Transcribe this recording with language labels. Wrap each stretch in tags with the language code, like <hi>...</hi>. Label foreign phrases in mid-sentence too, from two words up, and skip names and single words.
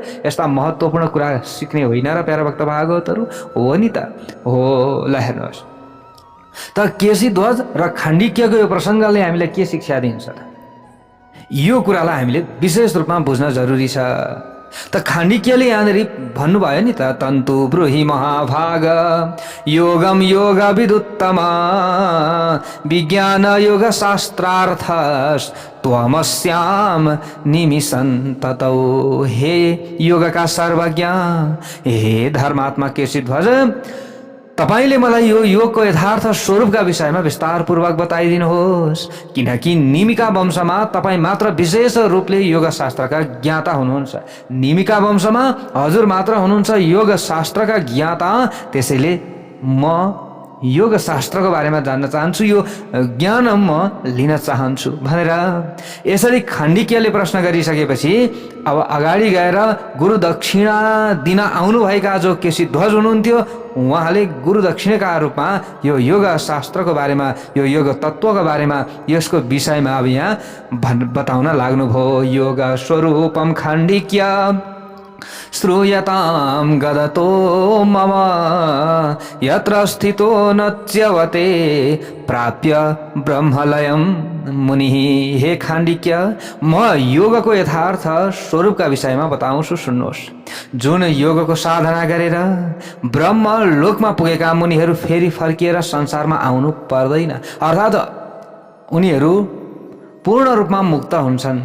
<ne>यस्ता महत्त्वपूर्ण कुरा सिक्ने होइन र प्यारा भक्त भागवतहरू? हो नि त, हो। ल हेर्नुहोस् त, केसी ध्वज र खाण्डिक्यको यो प्रसङ्गले हामीलाई के शिक्षा दिन्छ त? यो कुरालाई हामीले विशेष रूपमा बुझ्न जरुरी छ। त खाण्डिक्यले यहाँनिर भन्नुभयो नि त,</ne> <sa>तन्तु ब्रूहि महाभाग योगम योग विदुत्तमा विज्ञान योग शास्त्रार्थ त्वमस्याम निमिषन् ततौ।</sa> <ne>हे योगका सर्वज्ञ, हे धर्मात्मा केसी ध्वज, तपाईले मलाई यो योगको यथार्थ स्वरूपका विषयमा विस्तारपूर्वक बताइदिनुहोस्, किनकि निमिका वंशमा तपाईँ मात्र विशेष रूपले योग शास्त्रका ज्ञाता हुनुहुन्छ। निमिका वंशमा हजुर मात्र हुनुहुन्छ योग शास्त्रका ज्ञाता। त्यसैले म योग शास्त्रको बारेमा जान्न चाहन्छु, यो ज्ञान म लिन चाहन्छु भनेर यसरी खाण्डिक्यले प्रश्न गरिसकेपछि अब अगाडि गएर गुरु दक्षिणा दिन आउनुभएका जो केशीध्वज हुनुहुन्थ्यो उहाँले गुरु दक्षिणाका रूपमा यो योग शास्त्रको बारेमा, यो योग तत्त्वको बारेमा, यसको विषयमा अब यहाँ बताउन लाग्नुभयो।</ne> <sa>योग स्वरूपम खाण्डिक्य श्रूयतां गदतो मम यत्र स्थितो न च्यवते प्राप्य ब्रह्मलयम मुनि।</sa> <ne>हे खाण्डिक्य, म योगको यथार्थ स्वरूपका विषयमा बताउँछु, सुन्नुहोस्। जुन योगको साधना गरेर ब्रह्म लोकमा पुगेका मुनिहरू फेरि फर्किएर संसारमा आउनु पर्दैन, अर्थात् उनीहरू पूर्ण रूपमा मुक्त हुन्छन्।</ne>